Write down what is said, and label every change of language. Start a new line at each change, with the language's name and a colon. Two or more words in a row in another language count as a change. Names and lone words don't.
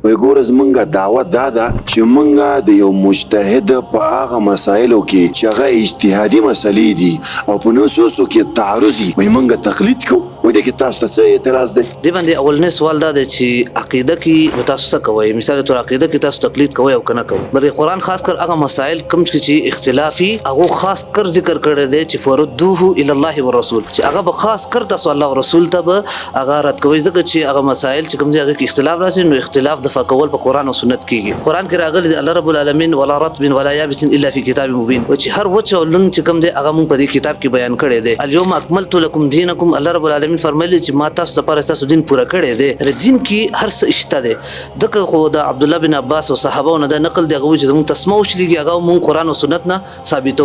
Pashto: وای ګوره زمونږ دعوت دا ده چې مونږ د یو مجتهد په هغه مسایلو کې چې هغه اجتهادي مسلې دي او په نصوصو کې تعارض وي وای مونږ تقلید کوو. وای دې کې تاسو ته څه اعتراض دی؟ دې باندې اولنی سوال دا دی چې عقیده کې تاسو څه کوئ؟ مثال طور عقیده کې تاسو تقلید کوئ او که نه کوئ؟ بلکې قرآن خاص کر هغه مسایل کوم چې اختلافي هغه خاص کر ذکر کړی دی چې
Arabic: فردوه الی الله والرسول،
Pashto: چې هغه به خاص کر تاسو الله او رسول ته به هغه رد کوئ، ځکه چې هغه مسایل چې کوم ځای هغه کې اختلاف راشي نو اختلاف دفع کول په قرآن او سنت کېږي. قرآن کې راغلی دی الله رب العالمین
Arabic: ولا رطب ولا یابس الا فی کتاب مبین،
Pashto: و چې هر وچ او لون چې کوم دی هغه موږ په دې کتاب کې بیان کړی دی.
Arabic: الیوم اکملت لکم دینکم،
Pashto: الله رب العالمین فرمایلی چې ما تاسو لپاره تاسو دین پوره کړی دی. دین کې هر څه شته دی. دغه خو د عبد الله بن عباس او صحابه نه د نقل دی هغه چې زموږ تسمه وشلېږي هغه موږ قرآن او سنت نه ثابتو.